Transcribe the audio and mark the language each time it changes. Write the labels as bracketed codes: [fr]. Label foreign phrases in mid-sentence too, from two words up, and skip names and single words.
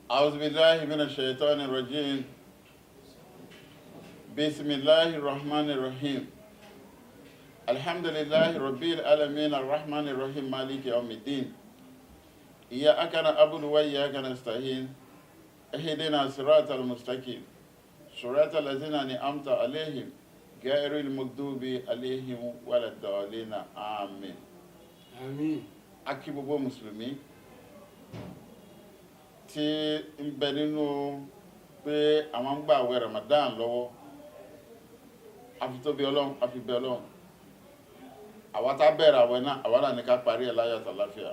[ar] أعوذ بالله من الشيطان الرجيم بسم الله الرحمن الرحيم الحمد لله رب العالمين الرحمن الرحيم مالك يوم الدين إياك نعبد وإياك نستعين اهدنا الصراط المستقيم صراط الذين أنعمت عليهم غير المغضوب عليهم ولا الضالين آمين [yo] Àmín. akí gbogbo mùsùlùmí tí ń bẹ nínú pé àwọn ń gba àwẹ̀ Ramadan lọ́wọ́ àfitóbi Ọlọ́run àfibẹ̀ Ọlọ́run àwa tá bẹ̀rẹ̀ àwẹ̀ náà àwa náà ní ká parí ẹ̀ láyọ̀ àtàláfíà.